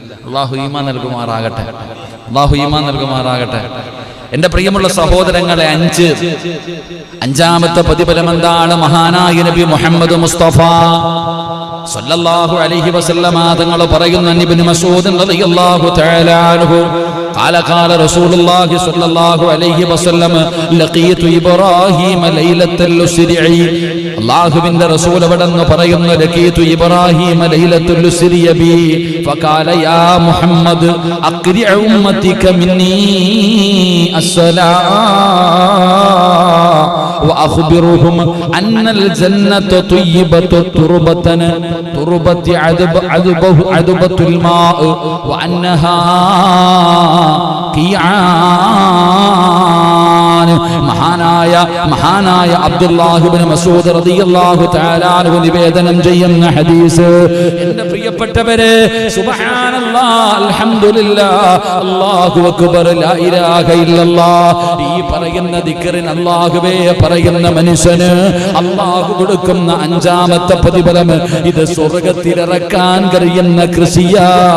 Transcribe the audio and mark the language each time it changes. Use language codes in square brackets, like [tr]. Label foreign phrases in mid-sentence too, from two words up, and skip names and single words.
[ml] അല്ലാഹു ഈമാൻ നൽകുമാറാകട്ടെ, അല്ലാഹു ഈമാൻ നൽകുമാറാകട്ടെ. എന്റെ പ്രിയമുള്ള സഹോദരങ്ങളെ, 5ാമത്തെ പ്രതിഫലം എന്താണ്? മഹാനായ നബി മുഹമ്മദ് മുസ്തഫ [ar] صلى الله عليه وسلم [ml] തങ്ങൾ പറയുന്ന ഇബ്നു മസ്ഊദ് [ar] رضي الله تعالى عنه قال رسول الله صلى الله عليه وسلم لقيت إبراهيم ليلة الأسرع. [ml] അല്ലാഹുവിന്റെ റസൂൽ അവിടെന്ന് പറയുന്നു, [ar] لقيت إبراهيم ليلة أسري بي فقال يا محمد أقرئ أمتك مني السلام وأخبرهم أن الجنة طيبة تربة عذبة الماء وأنها قيعان. [ml] മഹാനായ അബ്ദുല്ലാഹി ഇബ്നു മസ്ഊദ് [ar] رضي الله تعالى عنه [ml] നിവേദനം ചെയ്യുന്ന ഹദീസ്. എൻ്റെ പ്രിയപ്പെട്ടവരെ, [ar] سبحان الله، الحمد لله، الله أكبر، لا إله إلا الله, [ml] ഈ പറയുന്ന ദിക്റിന് അല്ലാഹുവേ പറയുന്ന മനുഷ്യന് അല്ലാഹു കൊടുക്കുന്ന 5ാമത്തെ പ്രതിഫലം ഇത് സ്വർഗ്ഗത്തിലിറക്കാൻ കഴിയുന്ന കൃഷിയാ.